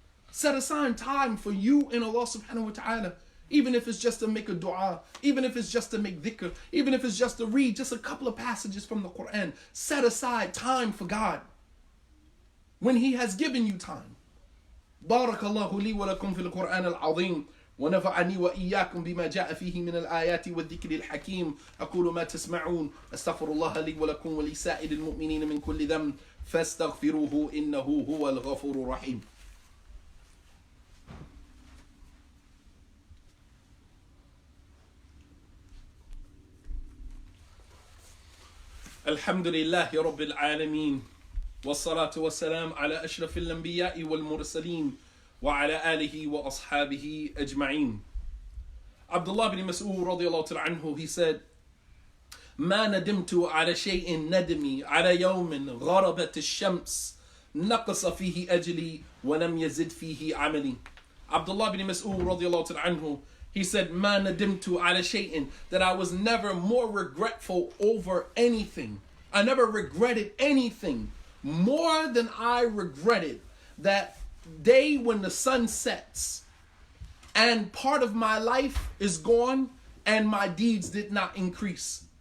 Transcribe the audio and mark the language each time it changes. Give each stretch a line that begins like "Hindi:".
English: Set aside time for you and Allah subhanahu wa ta'ala. Even if it's just to make a dua, even if it's just to make dhikr, even if it's just to read just a couple of passages from the Quran. Set aside time for God when He has given you time.
Arabic: Barakallahu li wa lakum fil Quran al-azim. ونفعني وإياكم بما جاء فيه من الآيات والذكر الحكيم. أقول ما تسمعون أستغفر الله لي ولكم ولسائر المؤمنين من كل ذنب فاستغفروه إنه هو الغفور الرحيم. الحمد لله رب العالمين والصلاة والسلام على أشرف الأنبياء والمرسلين وعلى آله وأصحابه أجمعين.
English: Abdullah bin Mas'ud radiyallahu ta'ala anhu, he said,
Arabic: ما ندمت على شيء ندمي على يوم غربت الشمس نقص فيه أجلي ولم يزد فيه عملي.
English: Abdullah bin Mas'ud radiyallahu ta'ala anhu, he said,
Arabic: ما ندمت على شيء,
English: that I was never more regretful over anything. I never regretted anything more than I regretted that day when the sun sets and part of my life is gone and my deeds did not increase.